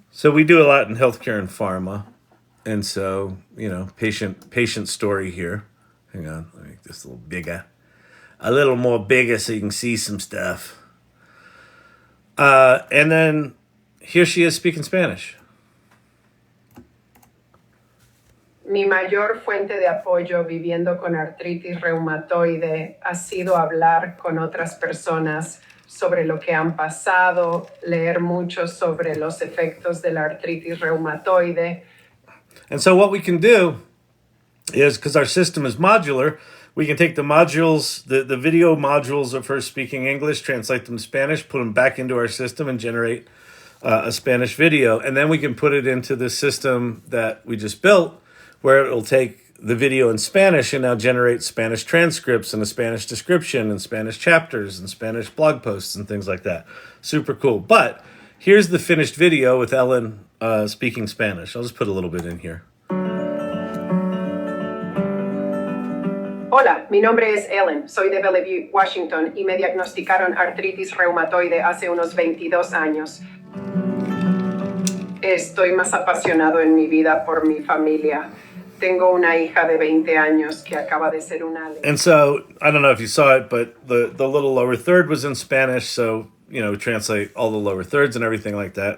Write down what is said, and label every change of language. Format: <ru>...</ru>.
<en>So we do a lot in healthcare and pharma. And so, patient story here. Hang on, let me make this a little bigger. A little more bigger so you can see some stuff. And then here she is speaking Spanish.</en> <es>Mi mayor fuente de apoyo viviendo con artritis reumatoide ha sido hablar con otras personas sobre lo que han pasado, leer mucho sobre los efectos de la artritis reumatoide.</es> <en>And so what we can do is, because our system is modular, we can take the modules, the video modules of her speaking English, translate them to Spanish, put them back into our system and generate a Spanish video. And then we can put it into the system that we just built, where it'll take the video in Spanish and now generate Spanish transcripts and a Spanish description and Spanish chapters and Spanish blog posts and things like that. Super cool. But here's the finished video with Ellen speaking Spanish. I'll just put a little bit in here.</en> <es>Hola, mi nombre es Ellen, soy de Bellevue, Washington, y me diagnosticaron artritis reumatoide hace unos 22 años. Estoy más apasionado en mi vida por mi familia. Tengo una hija de 20 años que acaba de ser una...</es> <en>And so, I don't know if you saw it, but the little lower third was in Spanish, so translate all the lower thirds and everything like that.</en>